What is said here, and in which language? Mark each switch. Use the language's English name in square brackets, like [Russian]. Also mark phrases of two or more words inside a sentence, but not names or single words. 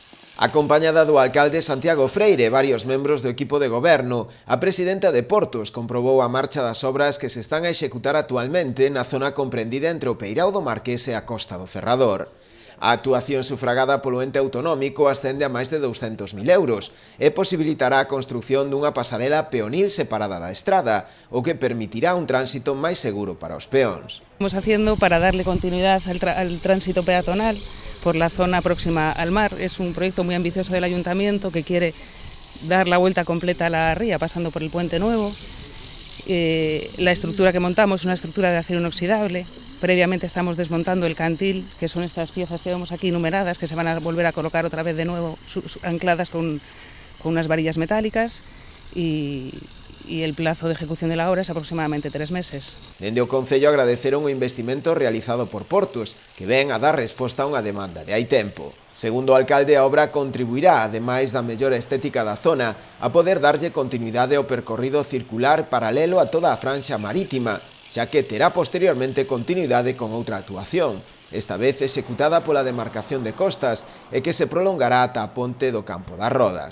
[Galician] Acompañada do alcalde Santiago Freire e varios membros do equipo de goberno, a presidenta de Portos comprobou a marcha das obras que se están a executar actualmente na zona comprendida entre o Peirao do Marqués e a Costa do Ferrador. A actuación sufragada polo ente autonómico ascende a máis de 200.000 euros e posibilitará a construción dunha pasarela peonil separada da estrada, o que permitirá un tránsito máis seguro para os peóns. [Spanish] Estamos haciendo para darle continuidad al tránsito peatonal por la zona próxima al mar. Es un proyecto muy ambicioso del ayuntamiento que quiere dar la vuelta completa a la ría pasando por el Puente Nuevo. La estructura que montamos es una estructura de acero inoxidable. Previamente estamos desmontando el cantil, que son estas piezas que vemos aquí numeradas, que se van a volver a colocar otra vez de nuevo ancladas con unas varillas metálicas, y el plazo de ejecución de la obra es aproximadamente 3 meses. [Galician] Dende o Concello agradeceron o investimento realizado por Portos, que ven a dar resposta a unha demanda de hai tempo. Segundo o alcalde, a obra contribuirá, ademais da mellora estética da zona, a poder darlle continuidade ao percorrido circular paralelo a toda a franxa marítima, xa que terá posteriormente continuidade con outra actuación, esta vez executada pola demarcación de costas e que se prolongará ata a ponte do Campo das Rodas.